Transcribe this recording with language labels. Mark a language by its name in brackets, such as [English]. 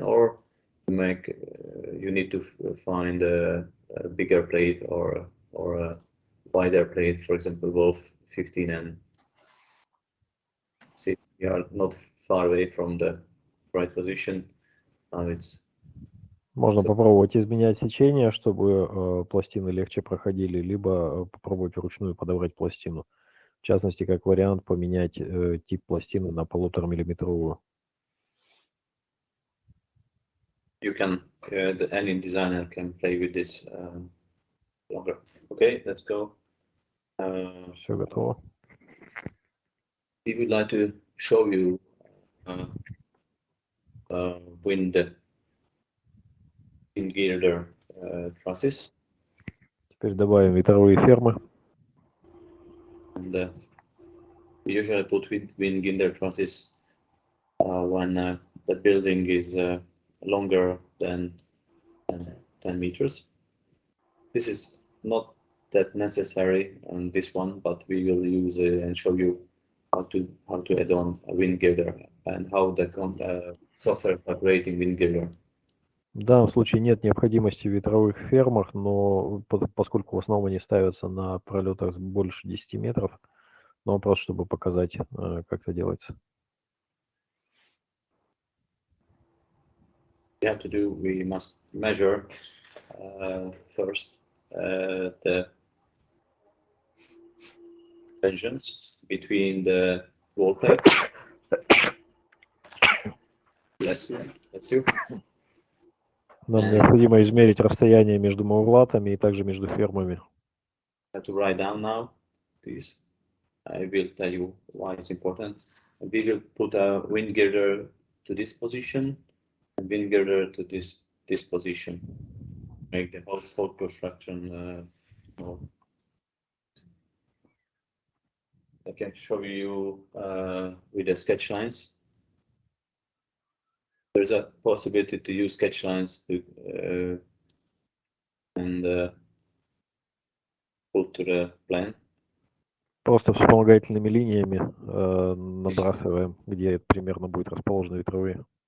[English] Or you need to find a bigger plate or a wider plate, for example, Wolf 15N. See, you are not far away from the right position. Now it's. [Russian] Можно попробовать изменять сечение, чтобы пластины легче проходили, либо попробовать вручную подобрать пластину. В частности, как вариант, поменять тип пластины на 1,5 миллиметровую. [English] You can, any designer can play with this longer. Okay, let's go. [Russian] Все готово. [English] We would like to show you wind girder trusses. [Russian] Теперь добавим ветровые фермы. [English] And we usually put wind girder trusses when the building is longer than 10 meters. This is not that necessary on this one, but we will use and show you how to add on a wind girder and how the software calculating wind girder. [Russian] В данном случае нет необходимости в ветровых фермах, но поскольку в основном они ставятся на пролетах больше 10 метров, но просто чтобы показать, как это делается. [English] We must measure first the tensions between the wall plates. Bless you. [Russian] Нам необходимо измерить расстояние между маурлатами и также между фермами. [English] I have to write down now. This I will tell you why it's important. We will put a wind girder to this position and wind girder to this position. Make the whole construction more. I can show you with the sketch lines. There's a possibility to use sketch lines to and put to the plan. [Russian] Просто вспомогательными линиями набрасываем, где примерно будет расположены ветровые.